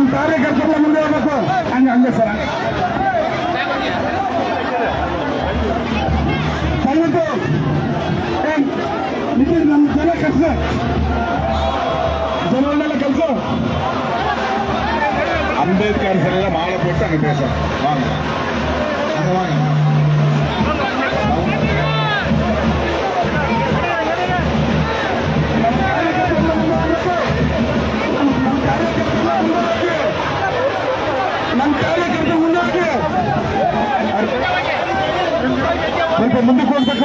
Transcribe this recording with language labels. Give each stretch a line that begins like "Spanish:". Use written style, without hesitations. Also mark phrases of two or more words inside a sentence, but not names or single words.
Kannada: ಕಾರ್ಯಕರ್ತರೆಲ್ಲ ಮುಂದೆ ಹೋಗ್ಬೇಕು. ಹಂಗೆ ಸರ್ ದಯವಿಟ್ಟು ನಿಖಿಲ್ ನಮ್ಮ ಜನ ಕೆಲಸ ಜನರನ್ನೆಲ್ಲ ಕೆಲಸ
Tamil: அம்பேத்கர் சிலையில மாலை போட்டு அங்கே பேசுறோம். வாங்க அங்கே வாங்க.
Kannada: ನಮ್ಮ ಕಾರ್ಯಕರ್ತ ಮುಂದಕ್ಕೆ ಸ್ವಲ್ಪ ಮುಂದಕ್ಕೆ ಹೋಗ್ಬೇಕು.